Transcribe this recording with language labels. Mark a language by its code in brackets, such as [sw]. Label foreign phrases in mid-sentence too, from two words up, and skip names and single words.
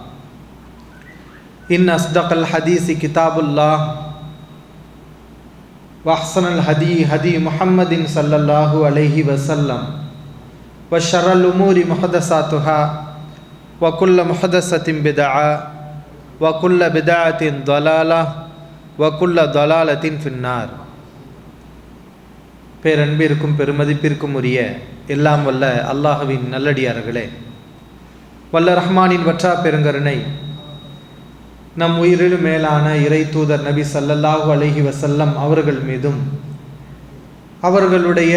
[ar] إن أصدق الحديث كتاب الله وأحسن الهدي هدي محمد صلى الله عليه وسلم وشر الأمور محدثاتها وكل محدثة بدعة وكل بدعة ضلالة وكل ضلالة في النار. [ta] பேரன்பிற்கும் பெருமதிப்பிற்கும் உரிய எல்லாம் வல்ல அல்லாஹ்வின் நல்லடியார்களே, வல்ல ரஹ்மானின் வற்றா பெருங்கருணை நம் உயிரிலும் மேலான இறை தூதர் நபி [ar] صلى الله عليه وسلم [ta] அவர்கள் மீதும், அவர்களுடைய